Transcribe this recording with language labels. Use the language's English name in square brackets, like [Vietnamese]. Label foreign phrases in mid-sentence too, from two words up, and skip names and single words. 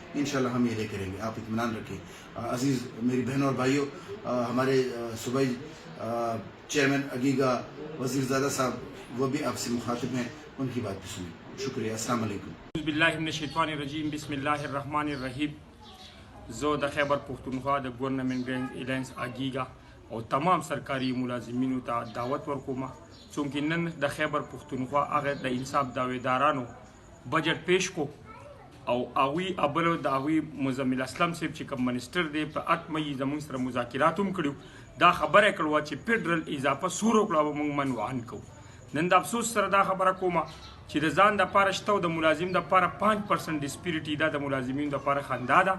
[Urdu] انشاءاللہ ہم یہ لے کے رہیں گے، آپ اطمینان رکھیں۔ عزیز میری بہنوں اور بھائیوں، ہمارے صوبائی چیئرمین اگیگا وزیر زادہ صاحب وہ بھی آپ سے مخاطب ہیں، ان کی بات بھی سنیں۔ شکریہ، السلام علیکم۔ [Arabic] اعوذ باللہ من الشیطان الرجیم، بسم اللہ الرحمن الرحیم۔ [Pashto] زو د خیبر پختونخوا د گورنمنٹ الائنس اگیگا [Urdu] اور تمام سرکاری [Pashto] ملازمینو ته دعوت ورکوم چونکه نن د خیبر پختونخوا هغه د انصاف دعویدارانو بجٹ پیش کو او هغوی ابلو د هغوی مزمل اسلم صاحب چې کوم منسټر دی په 8 مئی زموږ سره مذاکرات هم کړي، دا خبره کړوه چې فیډرل اضافه څو وکړه به موږ منوعن کوو۔ نن د افسوس سره دا خبره کومه چې د ځان دپاره شته او د ملازم دپاره 5% ډسپیرټي دا د ملازمینو دپاره خندا ده۔